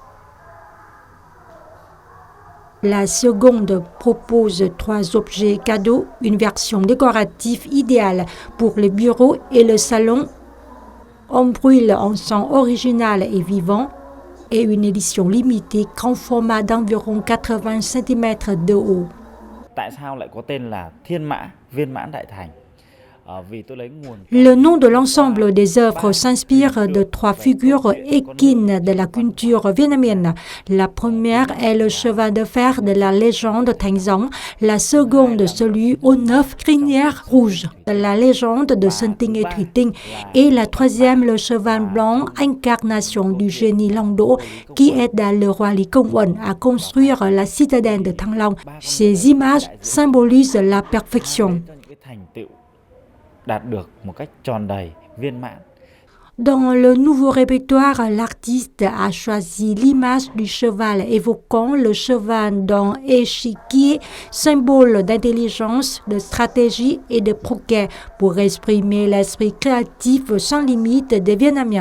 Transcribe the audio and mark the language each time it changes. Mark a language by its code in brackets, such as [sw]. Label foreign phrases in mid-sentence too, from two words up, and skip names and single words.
[fr] La seconde propose 3 objets cadeaux, une version décorative idéale pour les bureaux et le salon, un brûle en son original et vivant, et une édition limitée grand format d'environ 80 cm de haut. [vi] Tại sao lại có tên là Thiên Mã Viên Mãn Đại Thành? [fr] Le nom de l'ensemble des œuvres s'inspire de 3 figures équines de la culture vietnamienne. La première est le cheval de fer de la légende Thanh Gióng, la seconde celui aux 9 crinières rouges de la légende de Sơn Tinh et Thủy Tinh, et la troisième le cheval blanc, incarnation du génie Long Do, qui aida le roi Lý Công Uẩn à construire la citadelle de Thăng Long. Ces images symbolisent la perfection. [vi] Đạt được một cách tròn đầy, viên mãn. [fr] Dans le nouveau répertoire, l'artiste a choisi l'image du cheval évoquant le cheval dans échiquier, symbole d'intelligence, de stratégie et de progrès pour exprimer l'esprit créatif sans limite des Vietnamiens.